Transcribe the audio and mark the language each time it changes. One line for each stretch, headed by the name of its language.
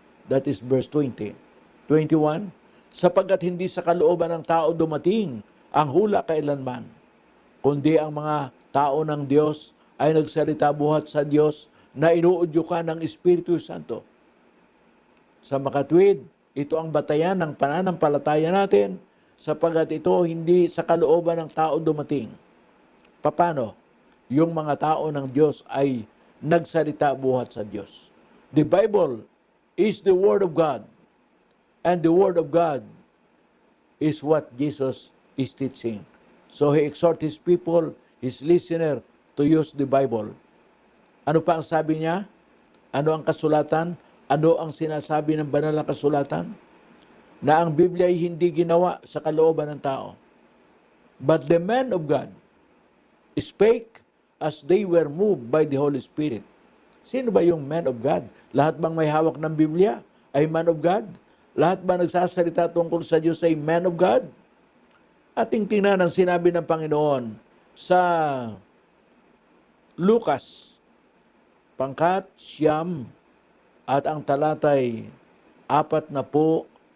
English: That is verse 20.
Filipino: 21, sapagkat hindi sa kalooban ng tao dumating ang hula kailanman, kundi ang mga tao ng Diyos ay nagsalita buhat sa Diyos na inuudyukan ng Espiritu Santo. Sa makatwid, ito ang batayan ng pananampalataya natin sapagkat ito hindi sa kalooban ng tao dumating. Paano? Yung mga tao ng Diyos ay nagsalita buhat sa Diyos.
English: The Bible is the Word of God. And the Word of God is what Jesus is teaching. So he exhorts his people, his listener, to use the Bible.
Filipino: Ano pa ang sabi niya? Ano ang kasulatan? Ano ang sinasabi ng banal na kasulatan? Na ang Biblia ay hindi ginawa sa kalooban ng tao.
English: But the men of God spake as they were moved by the Holy Spirit.
Filipino: Sino ba yung
English: men of God?
Filipino: Lahat bang may hawak ng Biblia ay
English: man of God?
Filipino: Lahat ba nagsasalita tungkol sa Diyos ay
English: man of God?
Filipino: Ating tingnan ang sinabi ng Panginoon sa Lucas, pangkat siyam at ang talatay 49.